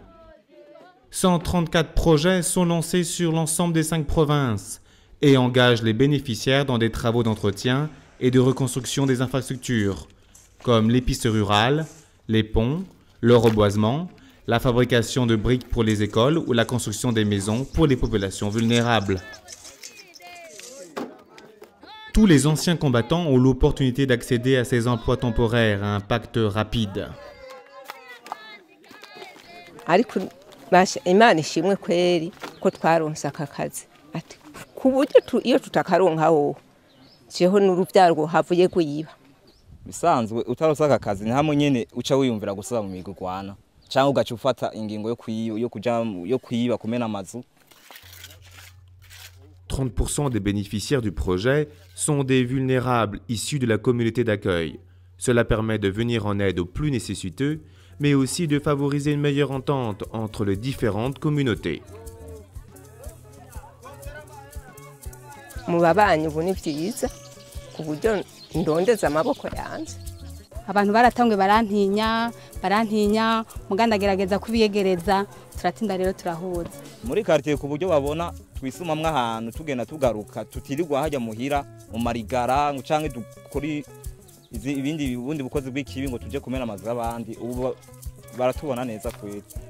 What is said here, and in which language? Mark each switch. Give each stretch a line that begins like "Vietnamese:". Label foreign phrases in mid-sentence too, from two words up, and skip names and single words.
French: 134 projets sont lancés sur l'ensemble des 5 provinces et engagent les bénéficiaires dans des travaux d'entretien et de reconstruction des infrastructures, comme les pistes rurales, les ponts, le reboisement, la fabrication de briques pour les écoles ou la construction des maisons pour les populations vulnérables. Tous les anciens combattants ont l'opportunité d'accéder à ces emplois temporaires à impact rapide.
Rundi: Imana ishimwe kweri ko twaronse aka kazi ati ku buryo iyo tutakaronkaho jeho n'urubyaro havuye kuyiba bisanzwe utaronse aka kazi ni hamwe nyene uca wiyumvira gusaba mu migurwana cyangwa ugaca ufata ingingo yo kuyiba kumena amazu.
French: 30% des bénéficiaires du projet sont des vulnérables issus de la communauté d'accueil. Cela permet de venir en aide aux plus nécessiteux, mais aussi de favoriser une meilleure entente entre les différentes communautés.
Rundi: Abantu baratangwe barantinya muganda gerageza kubiyegereza turatinda rero turahuza muri quartier ku buryo babona twisumamwe ahantu tugenda tugaruka tutirirwa hajya muhira mu marigara canke dukuri ibindi bukozi bw'ikibi ngo tuje kumena amazu y'abandi ubu baratubona neza kwera